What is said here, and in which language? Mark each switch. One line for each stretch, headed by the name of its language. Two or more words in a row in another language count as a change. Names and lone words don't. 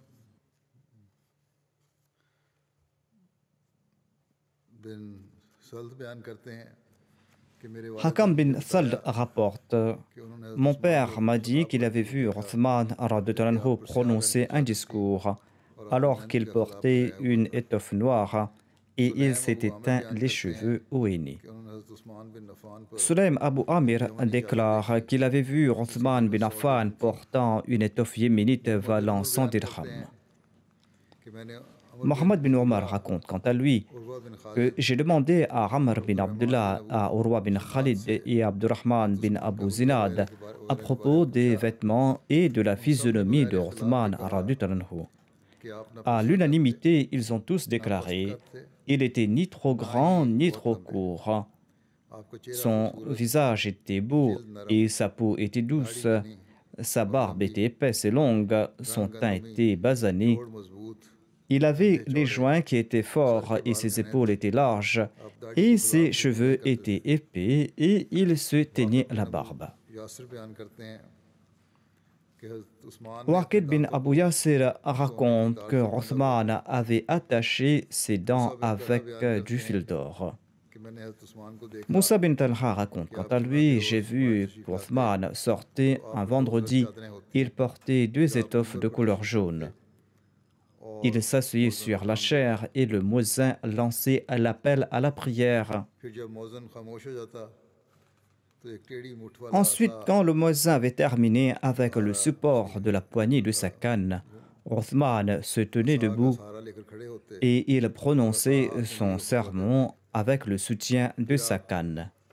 Hindi: बिन सल्द बयान करते हैं कि मेरे वालिद
French: Hakam bin Thald rapporte:
Hindi: कि उन्होंने
French: Mon père m'a dit qu'il avait vu Othman
Arabic: رضي الله عنه
French: prononcer un discours alors qu'il portait une étoffe noire et il s'était teint les cheveux au henné.
Hindi: कि उन्होंने हज़रत उस्मान बिन अफ़ान पर
French: Sulaim Abu Amir déclare qu'il avait vu Othman bin Affan portant une étoffe yéménite valant 100 dirhams.
Hindi: कि मैंने
French: Mohammed bin Omar raconte quant à lui उर्वा बिन खालिद que j'ai demandé à Amr bin Abdullah, à Urwa bin Khalid et à Abdurrahman bin Abu Zinad à propos des vêtements et de la physionomie de Othman
Arabic: رضي الله عنه.
Hindi: कि आप न
French: À l'unanimité, ils ont tous déclaré: Il était ni trop grand ni trop court.
Hindi: आपका चेहरा
French: Son visage était beau et sa peau était douce. Sa barbe était épaisse et longue, son teint était basané.
Hindi: और मजबूत
French: Il avait les joints qui étaient forts et ses épaules étaient larges et ses cheveux étaient épais et il se teignait la barbe.
Hindi: यासिर बयान करते हैं कि हज़रत उस्मान
French: Waqid bin Abu Yasir raconte que Othman avait attaché ses dents avec du fil d'or.
Hindi: कि मैंने हज़रत उस्मान को देखा
French: Moussa bin Talha raconte quant à lui: J'ai vu qu'Othman sortait un vendredi. Il portait 2 étoffes de couleur jaune. Il s'asseyait sur la chaire et le muezzin lançait l'appel à la prière. Ensuite, quand le muezzin avait terminé avec le support de la poignée de sa canne, Othman se tenait debout et il prononçait son sermon avec le soutien de sa canne.